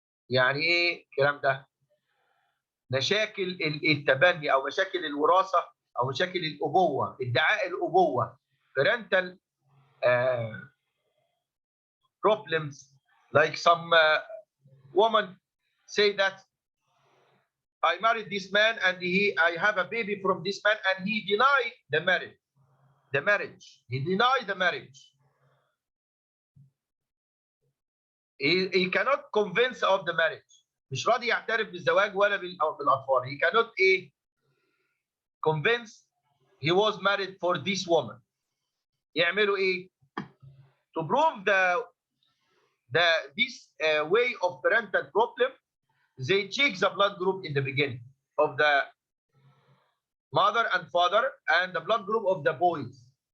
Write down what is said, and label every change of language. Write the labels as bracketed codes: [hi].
[ar] يعني ايه الكلام ده؟ مشاكل التبني او مشاكل الوراثه او مشاكل الابوه، ادعاء الابوه، [en] parental problems, like some woman say that I married this man and I have a baby from this man and he denied the marriage. He denied the marriage. He cannot convince of the marriage. [ar] مش راضي يعترف بالزواج ولا بالاطفال. [en] He cannot convince he was married for this woman. [ar] يعملوا ايه؟ [en] To prove this way of parental problem, they check the blood group in the beginning of the mother and father and the blood group of the boys.